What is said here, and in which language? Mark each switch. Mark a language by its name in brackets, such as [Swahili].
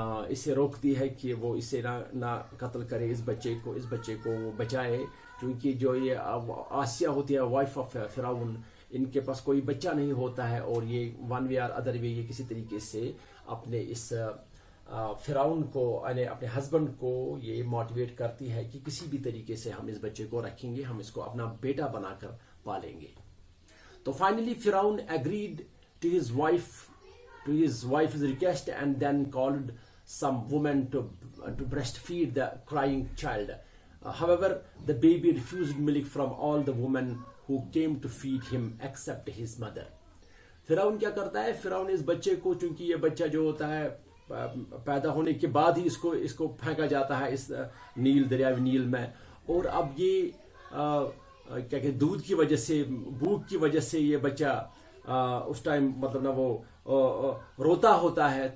[Hindi] इसे रोकती है कि वो इसे ना कत्ल करे, इस बच्चे को वो बचाए, क्योंकि जो ये आसिया होती है वाइफ ऑफ फिरौन, इनके पास कोई बच्चा नहीं होता है, और ये वन वे और अदर वे ये किसी तरीके से अपने इस फिरौन को यानी अपने हस्बैंड को ये मोटिवेट करती है कि किसी भी तरीके से हम इस बच्चे को रखेंगे, हम इसको अपना बेटा बनाकर पालेंगे. [English] तो फाइनली फिरौन agreed to his wife's request and then called some woman to breastfeed the crying child. However, the baby refused milk from all the women who came to feed him except his mother. [Hindi] फिरौन क्या करता है, फिरौन इस बच्चे को, चूंकि ये बच्चा जो होता है पैदा होने के बाद ही इसको फेंका जाता है इस दरियावी नील में, और अब ये क्या कहते दूध की वजह से, भूख की वजह से ये बच्चा उस टाइम मतलब ना वो रोता होता है.